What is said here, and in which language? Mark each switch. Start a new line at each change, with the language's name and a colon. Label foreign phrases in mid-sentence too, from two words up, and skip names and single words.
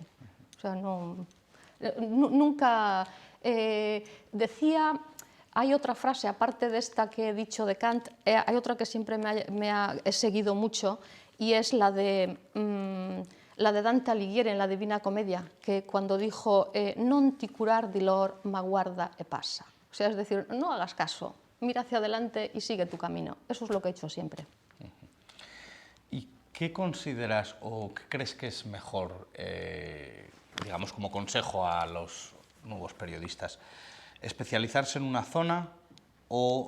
Spanish: O sea, nunca decía... Hay otra frase, aparte de esta que he dicho de Kant, hay otra que siempre he seguido mucho, y es la de Dante Alighieri en la Divina Comedia, que cuando dijo
Italian: non ti curar di lor, ma guarda e passa.
Spanish: O sea, es decir, no hagas caso, mira hacia adelante y sigue tu camino. Eso es lo que he hecho siempre. ¿Y qué consideras o qué crees que es mejor, digamos, como consejo a los nuevos periodistas. ¿Especializarse en una zona o,